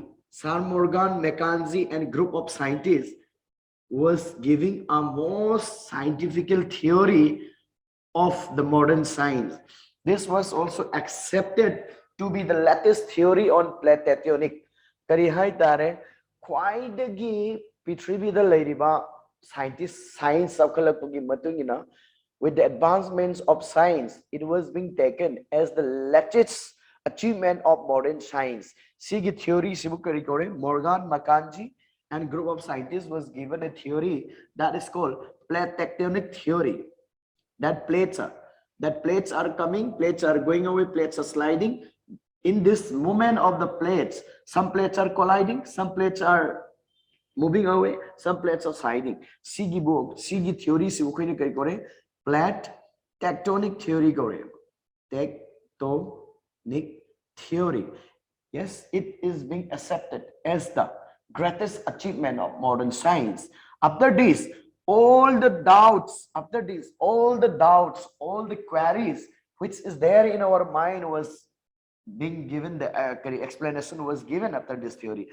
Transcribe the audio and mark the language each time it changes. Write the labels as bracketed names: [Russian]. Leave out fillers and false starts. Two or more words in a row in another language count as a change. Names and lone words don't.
[English] Sir Morgan, Mackenzie and group of scientists was giving a most scientific theory of the modern science. This was also accepted to be the latest theory on plate tectonic. [Manipuri] Kari hai tare khwaidagi Prithvi da leiriba science sakhalakpugi matungina, [English] with the advancements of science, it was being taken as the latest achievement of modern science. [Manipuri] Sigi theory sibukari kore [English] Morgan, Mackenzie and group of scientists was given a theory that is called plate tectonic theory. That plates are coming, plates are going away, plates are sliding. In this movement of the plates, some plates are colliding, some plates are moving away, some plates are sliding. [Manipuri] Sigi theory si ukhine kai kore [English] plate tectonic theory [Manipuri] kore. [English] Tectonic theory. Yes, it is being accepted as the greatest achievement of modern science. After this, all the doubts, all the queries which is there in our mind was being given, the explanation was given after this theory.